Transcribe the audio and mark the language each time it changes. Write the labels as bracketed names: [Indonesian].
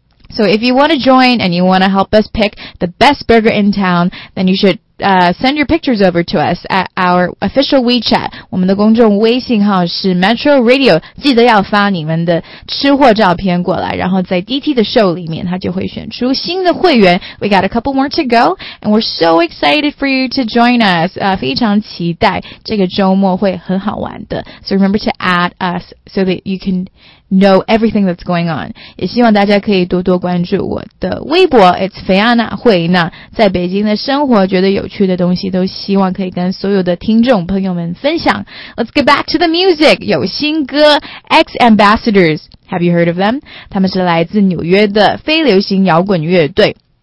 [English] So if you want to join and you want to help us pick the best burger in town, then you shouldsend your pictures over to us at our official WeChat. [Chinese] 我们的公众微信号是 Metro Radio, 记得要发你们的吃货照片过来，然后在 DT 的 show 里面他就会选出新的会员。 [English] We got a couple more to go and we're so excited for you to join us. [Chinese] 非常期待这个周末会很好玩的。 [English] So remember to add us so that you canKnow everything that's going on. [Chinese] 也希望大家可以多多关注我的微博 It's Fiana 惠娜，在北京的生活觉得有趣的东西都希望可以跟所有的听众朋友们分享。 [English] Let's get back to the music. [Chinese] 有新歌 [English] X Ambassadors. Have you heard of them? [Chinese] 他们是来自纽约的非流行摇滚乐队。